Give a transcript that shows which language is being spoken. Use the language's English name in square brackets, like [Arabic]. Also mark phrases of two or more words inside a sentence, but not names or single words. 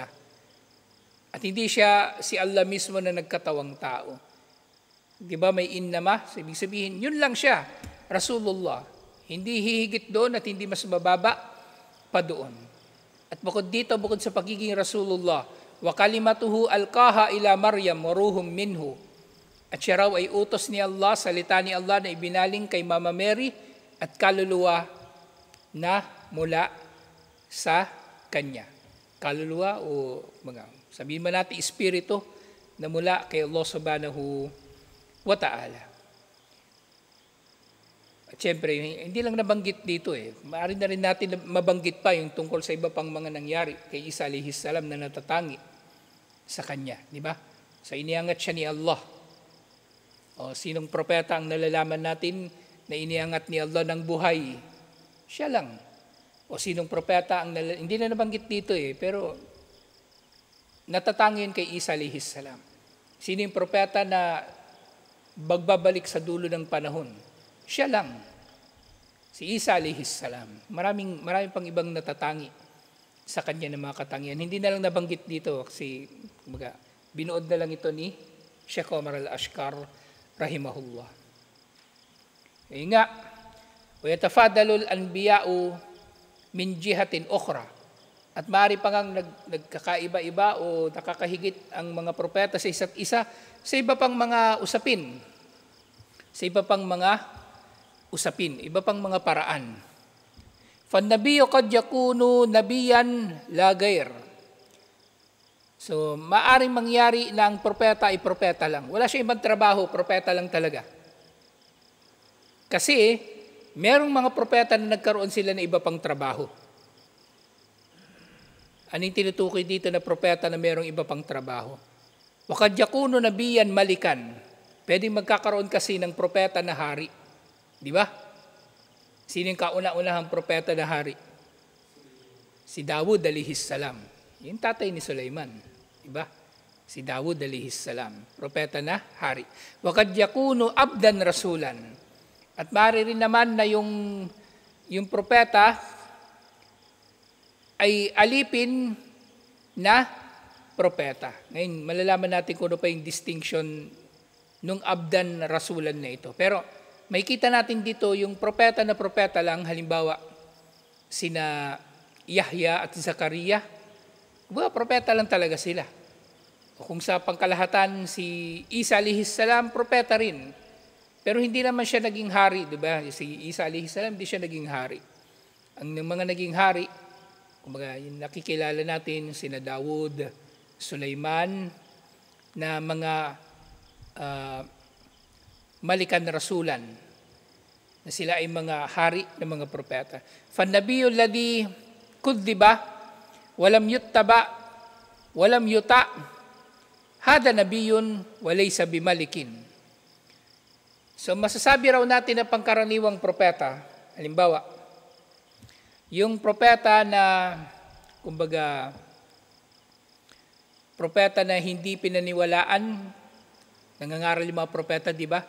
[Filipino] At hindi siya si Allah mismo na nagkatawang tao. Di ba may innama? So, ibig sabihin, yun lang siya, Rasulullah. Hindi hihigit doon at hindi mas mababa pa doon. At bukod dito, bukod sa pagiging Rasulullah, [Arabic] وكلمته ألقاها إلى مريم وروح منه. [Filipino] At siya raw ay utos ni Allah, salita ni Allah na ibinaling kay Mama Mary at kaluluwa na mula sa kanya. Kaluluwa o sabihin man natin espiritu na mula kay Allah [Arabic] سبحانه وتعالى. [Filipino] At syempre, hindi lang nabanggit dito Maaari na rin natin mabanggit pa yung tungkol sa iba pang mga nangyari kay Isa [Arabic] عليه السلام [Filipino] na natatangi sa kanya, di ba? So iniangat siya ni Allah. O sinong propeta ang nalalaman natin na iniangat ni Allah ng buhay? Siya lang. O sinong propeta ang hindi na nabanggit dito pero natatangi yun kay Isa [Arabic] عليه السلام. [Filipino] Sino yung propeta na bagbabalik sa dulo ng panahon? Siya lang. Si Isa [Arabic] عليه السلام. [Filipino] Maraming pang ibang natatangi sa kanya ng mga katangian. Hindi na lang nabanggit dito kasi binuod na lang ito ni Sheikh Omar al-Ashkar rahimahullah. Ngayon nga, [Arabic] وَيَتَفَادَلُ الْأَنْبِيَاءُ مِنْ جِهَةٍ أُخْرَى. [Filipino] At maaari pa ngang nagkakaiba-iba o nakakahigit ang mga propeta sa isa't isa sa iba pang mga usapin. Sa iba pang mga usapin, iba pang mga paraan. [Arabic] فَالنَّبِيُّ قَدْ يَكُونُ نَبِيًّا لَا غَيْرٍ. [Filipino] So, maaring mangyari na ang propeta ay propeta lang. Wala siya ibang trabaho, propeta lang talaga. Kasi, merong mga propeta na nagkaroon sila ng iba pang trabaho. Anong tinutukoy dito na propeta na merong iba pang trabaho? [Arabic] وَقَدْ يَكُونُ نَبِيًّا مَلِكًا. [Filipino] Pwedeng magkakaroon kasi ng propeta na hari. Di ba? Sino yung kauna-unahang propeta na hari? Si Dawud [Arabic] عليه السلام. [Filipino] Yung tatay ni Sulaiman. Diba? Si Dawud [Arabic] عليه السلام. [Filipino] Propeta na hari. [Arabic] وَقَدْ يَكُونُ عبدًا رسولًا. [Filipino] At maaari rin naman na yung propeta ay alipin na propeta. Ngayon, malalaman natin kung ano pa yung distinction nung [Arabic] عبدًا رسولًا [Filipino] na ito. Pero may kita natin dito yung propeta na propeta lang, halimbawa, sina Yahya at Zakaria. Propeta lang talaga sila. O kung sa pangkalahatan, si Isa [Arabic] عليه السلام, [Filipino] propeta rin. Pero hindi naman siya naging hari, di ba? Si Isa [Arabic] عليه السلام, [Filipino] hindi siya naging hari. Ang mga naging hari, kumbaga, yung nakikilala natin, sina Dawud, Sulaiman, na mga malikan na rasulan, na sila ay mga hari ng mga propeta. [Arabic] فَالنَّبِيُّ الَّذِي كُذِّبَ وَلَمْ يُتَّبَعْ وَلَمْ يُطَعْ هَذَا نَبِيٌّ وَلَيْسَ بِمَلِكٍ. [Filipino] So masasabi raw natin na pangkaraniwang propeta, halimbawa, yung propeta na, kumbaga, propeta na hindi pinaniwalaan, nangangaral yung mga propeta, di ba?